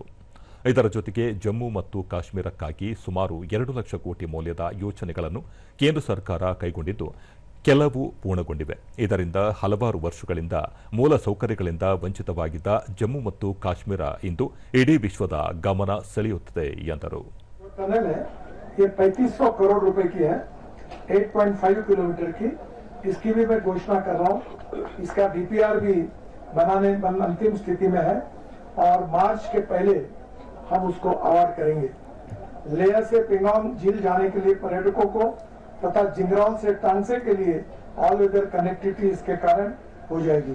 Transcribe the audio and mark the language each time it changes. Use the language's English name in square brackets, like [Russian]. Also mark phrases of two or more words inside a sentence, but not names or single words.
[Kannada] ಇದರ ಜೊತೆಗೆ ಜಮ್ಮು ಮತ್ತು ಕಾಶ್ಮೀರಕ್ಕಾಗಿ ಸುಮಾರು 2 ಲಕ್ಷ ಕೋಟಿ ಮೌಲ್ಯದ ಯೋಜನೆಗಳನ್ನು ಕೇಂದ್ರ ಸರ್ಕಾರ ಕೈಗೊಂಡಿದ್ದು, ಕೆಲವು ಪೂರ್ಣಗೊಂಡಿವೆ. ಇದರಿಂದ ಹಲವಾರು ವರ್ಷಗಳಿಂದ ಮೂಲ ಸೌಕರ್ಯಗಳಿಂದ ವಂಚಿತವಾಗಿದ್ದ ಜಮ್ಮು ಮತ್ತು ಕಾಶ್ಮೀರ ಇಂದು ಇಡೀ ವಿಶ್ವದ ಗಮನ ಸೆಳೆಯುತ್ತದೆ ಎಂದರು. [Hindi] ये 3500 करोड़ रुपए की है, 8.5 किलोमीटर की. इसकी भी मैं घोषणा कर रहा हूँ. इसका डीपीआर भी बनाने अंतिम स्थिति में है और मार्च के पहले हम उसको अवार्ड करेंगे. लेह से पेंगोंग झील जाने के लिए पर्यटकों को तथा जिंगरौल से टांगसे के लिए [English] all weather connectivity [Hindi] इसके कारण हो जाएगी.